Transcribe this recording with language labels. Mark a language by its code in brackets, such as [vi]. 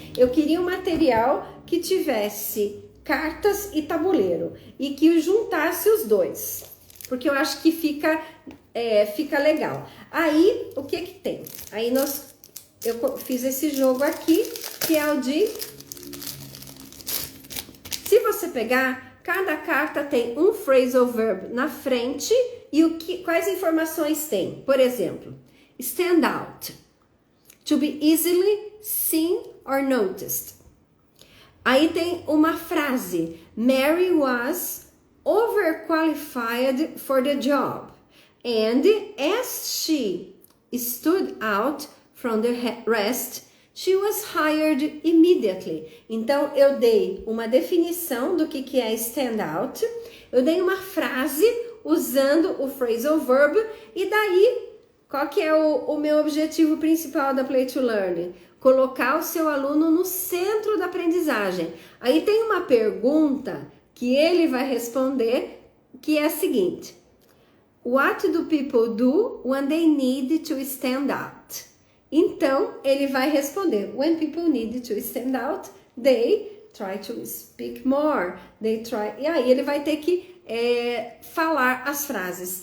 [pt] Eu queria um material que tivesse cartas e tabuleiro e que juntasse os dois, porque eu acho que fica legal. Aí, o que que tem? Aí eu fiz esse jogo aqui, que é o de... Se você pegar, cada carta tem um phrasal verb na frente e quais informações tem? Por exemplo, [en] stand out, to be easily seen or noticed. [pt] Aí tem uma frase, [en] Mary was overqualified for the job, and as she stood out from the rest, she was hired immediately. [pt] Então, eu dei uma definição do que é stand out, eu dei uma frase usando o phrasal verb, e daí, qual que é o meu objetivo principal da Play to Learn? Colocar o seu aluno no centro da aprendizagem. Aí tem uma pergunta que ele vai responder, que é a seguinte: [en] What do people do when they need to stand out? [pt] Então, ele vai responder, [en] when people need to stand out, they try to speak more, they try... [pt] E aí ele vai ter que falar as frases.